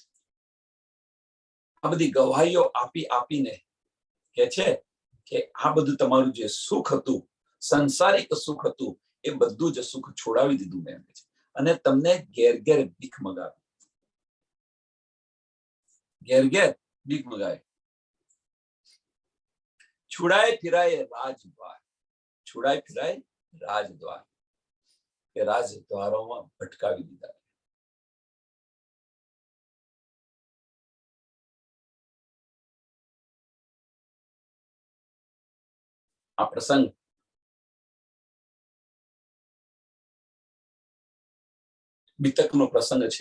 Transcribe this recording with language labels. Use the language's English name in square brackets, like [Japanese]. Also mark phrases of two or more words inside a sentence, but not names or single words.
[Gujarati] આ બધી ગવાહીઓ આપી આપીને કે છે કે આ બધું તમારું જે સુખ હતું, સંસારિક સુખ હતું, એ બધું જ સુખ છોડાવી દીધું મેં, છે. અને તમને ઘેર ઘેર ભીખ મગાવી, ઘેર ઘેર ભીખ મગાવી. [Hindi] छुड़ाए फिराए राजद्वार, छुड़ाए फिराए राजद्वार, [Gujarati] કે રાજદ્વારોમાં ભટકાવી દીધા. આ પ્રસંગ બીતકનો પ્રસંગ છે.